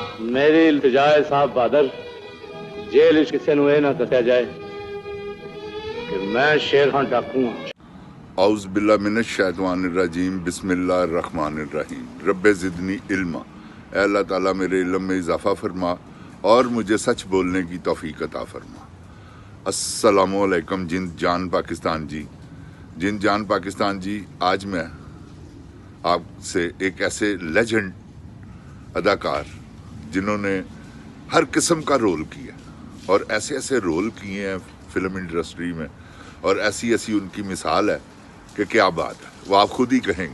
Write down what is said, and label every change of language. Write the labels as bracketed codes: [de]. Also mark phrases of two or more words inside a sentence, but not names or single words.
[pa] میری التجا اے صاحب بہادر، جیل کسی نوں نا دسیا جائے کہ میں شیر خان ڈاکو ہاں. [ar] أعوذ بالله من الشيطان الرجيم بسم الله الرحمن الرحيم رب زدني علما. [ur] اے اللہ تعالیٰ میرے علم میں اضافہ فرما اور مجھے سچ بولنے کی توفیق عطا فرما. [ar] السلام عليكم [ur] جند جان پاکستان جی. جند جان پاکستان جی, آج میں آپ سے ایک ایسے لیجنڈ اداکار جنہوں نے ہر قسم کا رول کیا اور ایسے ایسے رول کیے ہیں [en] film industry [ur] میں، اور ایسی ایسی ان کی مثال ہے کہ کیا بات ہے، وہ آپ خود ہی کہیں گے.